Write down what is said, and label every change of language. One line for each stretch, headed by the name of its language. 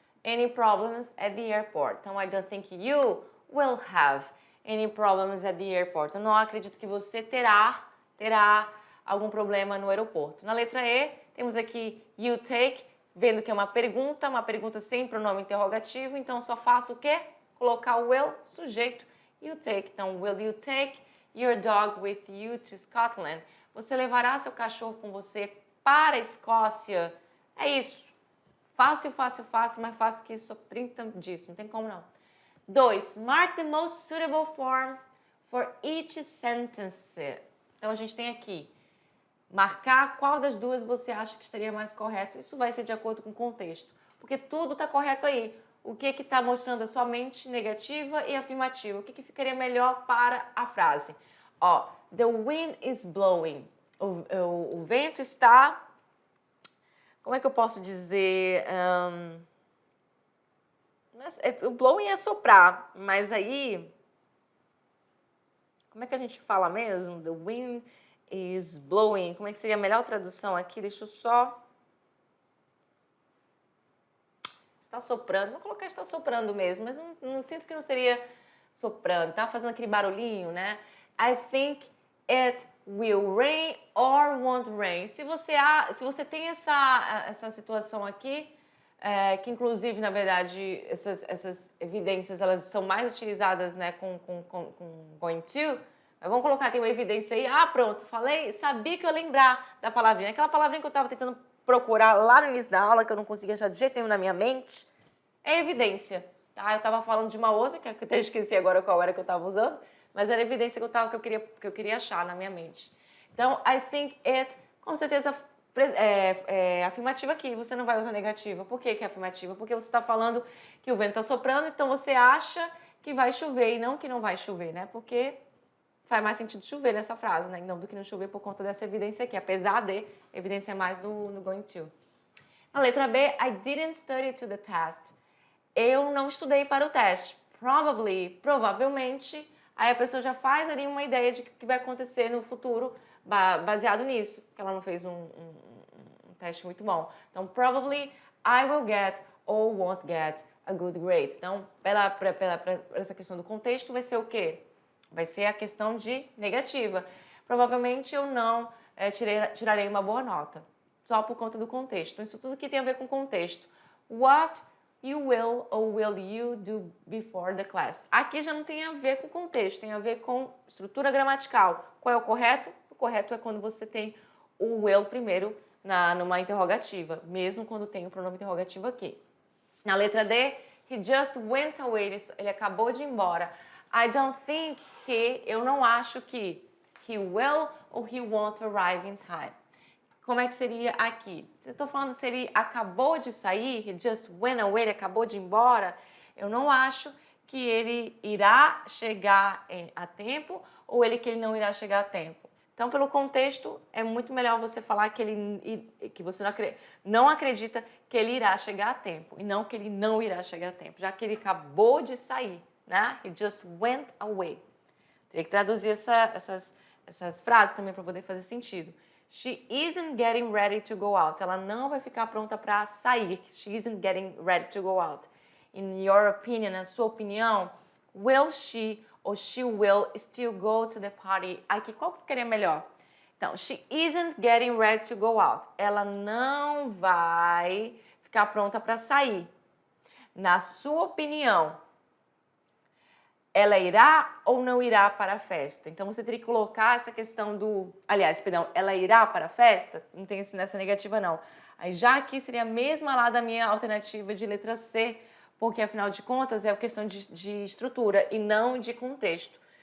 English: any problems at the airport.
Portuguese: Então,
English: I don't think you will have any problems at the airport.
Portuguese: Eu não acredito que você terá algum problema no aeroporto. Na letra E, temos aqui
English: you take,
Portuguese: vendo que é uma pergunta sem pronome interrogativo. Então, só faço o quê? Colocar o will, sujeito,
English: you take.
Portuguese: Então,
English: will you take your dog with you to Scotland?
Portuguese: Você levará seu cachorro com você para a Escócia? É isso. Fácil, mais fácil que isso, 30 disso, não tem como não. 2.
English: Mark the most suitable form for each sentence.
Portuguese: Então, a gente tem aqui, marcar qual das duas você acha que estaria mais correto. Isso vai ser de acordo com o contexto, porque tudo está correto aí. O que está mostrando a sua mente negativa e afirmativa? O que ficaria melhor para a frase? Ó,
English: the wind is blowing.
Portuguese: O vento está... Como é que eu posso dizer? O blowing é soprar, mas aí... Como é que a gente fala mesmo?
English: The wind is blowing.
Portuguese: Como é que seria a melhor tradução aqui? Deixa eu só... Está soprando. Vou colocar está soprando mesmo, mas não sinto que não seria soprando. Tá fazendo aquele barulhinho, né?
English: I think it will rain or won't rain.
Portuguese: Se você tem essa situação aqui, que inclusive, na verdade, essas evidências elas são mais utilizadas, né, com going to, mas vamos colocar, tem uma evidência aí, pronto, sabia que eu ia lembrar da palavrinha. Aquela palavrinha que eu estava tentando procurar lá no início da aula, que eu não conseguia achar de jeito nenhum na minha mente, é evidência, tá? Eu estava falando de uma outra, que eu até esqueci agora qual era que eu estava usando, mas era a evidência que eu queria achar na minha mente. Então,
English: I think it,
Portuguese: com certeza, é afirmativa aqui. Você não vai usar negativa. Por que é afirmativa? Porque você está falando que o vento está soprando, então você acha que vai chover e não que não vai chover, né? Porque faz mais sentido chover nessa frase, né? Não do que não chover por conta dessa evidência aqui. Apesar de evidência mais no going to. Na letra B,
English: I didn't study to the test.
Portuguese: Eu não estudei para o teste.
English: Probably,
Portuguese: provavelmente... Aí a pessoa já faz ali uma ideia de que vai acontecer no futuro baseado nisso, que ela não fez um teste muito bom. Então,
English: probably I will get or won't get a good grade.
Portuguese: Então, pela essa questão do contexto, vai ser o quê? Vai ser a questão de negativa. Provavelmente eu não tirarei uma boa nota, só por conta do contexto. Então, isso tudo que tem a ver com contexto.
English: What you will or will you do before the class?
Portuguese: Aqui já não tem a ver com contexto, tem a ver com estrutura gramatical. Qual é o correto? O correto é quando você tem o will primeiro numa interrogativa, mesmo quando tem o pronome interrogativo aqui. Na letra D,
English: he just went away,
Portuguese: ele acabou de ir embora.
English: I don't think
Portuguese: eu não acho que
English: he will or he won't arrive in time.
Portuguese: Como é que seria aqui? Eu estou falando se ele acabou de sair,
English: he just went away,
Portuguese: ele acabou de ir embora. Eu não acho que ele irá chegar a tempo ou que ele não irá chegar a tempo. Então, pelo contexto, é muito melhor você falar que você não acredita que ele irá chegar a tempo e não que ele não irá chegar a tempo, já que ele acabou de sair, né?
English: He just went away.
Portuguese: Teria que traduzir essas frases também para poder fazer sentido.
English: She isn't getting ready to go out.
Portuguese: Ela não vai ficar pronta para sair.
English: She isn't getting ready to go out. In your opinion,
Portuguese: na sua opinião,
English: will she ou she will still go to the party?
Portuguese: Aqui, qual que ficaria melhor? Então,
English: she isn't getting ready to go out.
Portuguese: Ela não vai ficar pronta para sair. Na sua opinião, ela irá ou não irá para a festa? Então, você teria que colocar essa questão do... Aliás, perdão, ela irá para a festa? Não tem nessa negativa, não. Aí, já aqui seria a mesma lá da minha alternativa de letra C, porque, afinal de contas, é uma questão de estrutura e não de contexto.